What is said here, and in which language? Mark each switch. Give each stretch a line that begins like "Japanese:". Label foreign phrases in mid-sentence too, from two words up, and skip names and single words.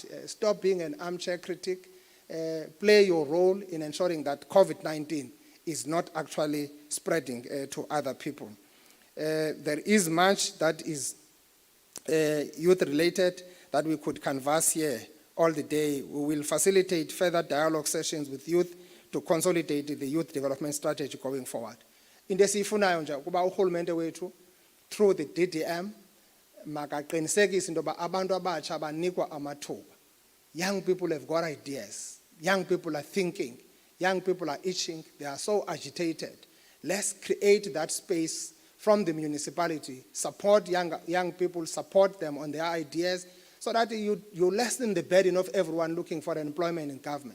English: Stop being an armchair critic. Play your role in ensuring that COVID-19 is not actually spreading to other people. There is much that is youth-related that we could canvass here all the day. We will facilitate further dialogue sessions with youth to consolidate the youth development strategy going forward.
Xhosa: Into esiyifunayo nje kuba urhulumente wethu
English: through the DDM
Xhosa: makaqinisekise into yoba abantu abatsha abanikwa amathuba.
English: Young people have got ideas. Young people are thinking Young people are itching, they are so agitated. Let's create that space from the municipality, support young people, support them on their ideas, so that you lessen the burden of everyone looking for employment in government.